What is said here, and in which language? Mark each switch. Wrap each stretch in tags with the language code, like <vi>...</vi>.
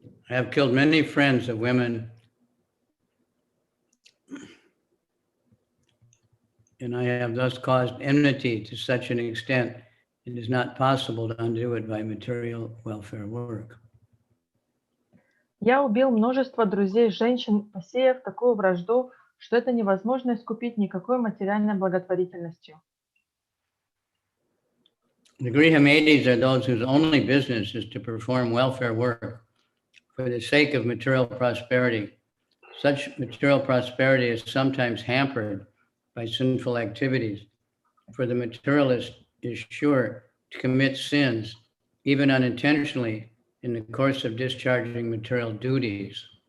<en>I have killed many friends of women, and I have thus caused enmity to such an extent it is not possible to undo it by material welfare work.</en> <ru>Я убил множество друзей женщин, посеяв такую вражду, что это невозможно искупить никакой материальной благотворительностью.</ru> <en>The Grihamedis are those whose only business is to perform welfare work for the sake of material prosperity. Such material prosperity is sometimes hampered by sinful activities, for the materialist is sure to commit sins, even unintentionally, in the course of discharging material duties.</en>